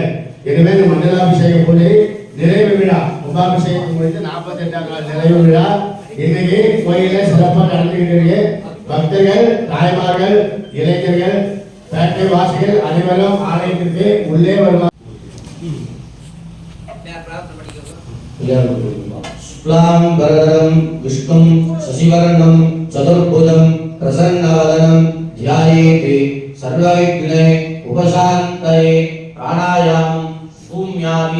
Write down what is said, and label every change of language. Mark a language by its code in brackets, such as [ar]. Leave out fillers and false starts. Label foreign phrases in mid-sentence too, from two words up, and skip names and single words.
[ta] எனவே இந்த மண்டலாபிஷேக பூஜை நிறைவு விழா கும்பாபிஷேகம் முடித்து 48ஆம் நாள் நிறைவு விழா இன்னைக்கு கோயில சிறப்பாக நடந்துகிட்டு பக்தர்கள், தாய்மார்கள், இளைஞர்கள், பேட்டை வாசிகள் அனைவரும் ஆலயத்திற்கு உள்ளே வருவார். [sa] शुक्लांबरधरं विष्णुं शशिवर्णं चतुर्भुजं प्रसन्नवदनं ध्यायेत् सर्वविघ्ने उपशान्तये प्राणायामं शून्यादि